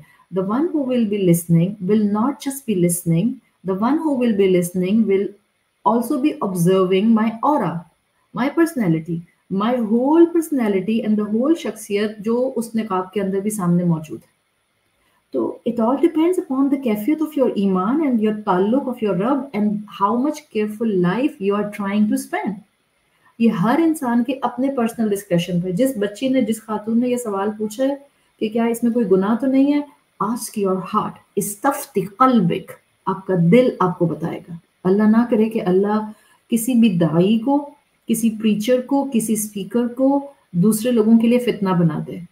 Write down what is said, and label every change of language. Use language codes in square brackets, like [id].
[en] the one who will be listening will not just be listening, the one who will be listening will also be observing my aura, my personality, my whole personality and the whole [ur] شخصیت جو اس نقاب کے اندر بھی سامنے موجود ہے. [en] تو it all depends upon the kafiyat of your iman and your ताल्लुक of your Rabb and how much careful life you are trying to spend. [ur] یہ ہر انسان کے اپنے پرسنل ڈسکشن پہ. جس بچی نے جس خاتون نے یہ سوال پوچھا ہے کہ کیا اس میں کوئی گناہ تو نہیں ہے, [en] ask your heart, [ar] استفتی قلبک, [ur] آپ کا دل آپ کو بتائے گا. اللہ نہ کرے کہ اللہ کسی بھی داعی کو, کسی پریچر کو, کسی اسپیکر کو دوسرے لوگوں کے لیے فتنہ بنا دے.